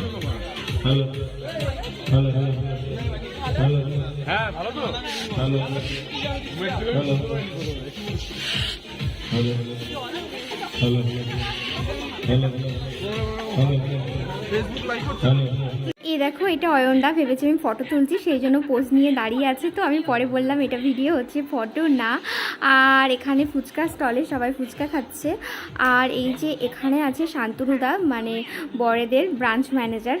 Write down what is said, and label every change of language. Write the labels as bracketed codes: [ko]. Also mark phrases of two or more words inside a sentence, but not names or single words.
[en] Hello. Hello. Hello. Hello. [bn] হ্যাঁ ভালো তো। [en] Hello. Hello. Hello. Hello. Hello. Hello. Facebook [bn] লাইভ করছো? [en] Hello. [bn] এই দেখো এটা অয়নদা, ভেবেছে আমি ফটো তুলছি সেই জন্য পোজ নিয়ে দাঁড়িয়ে আছে। তো আমি পরে বললাম এটা ভিডিও হচ্ছে, ফটো না। আর এখানে ফুচকা স্টলে সবাই ফুচকা খাচ্ছে। আর এই যে এখানে আছে শান্তনুদা, মানে বড়েদের [en] branch manager.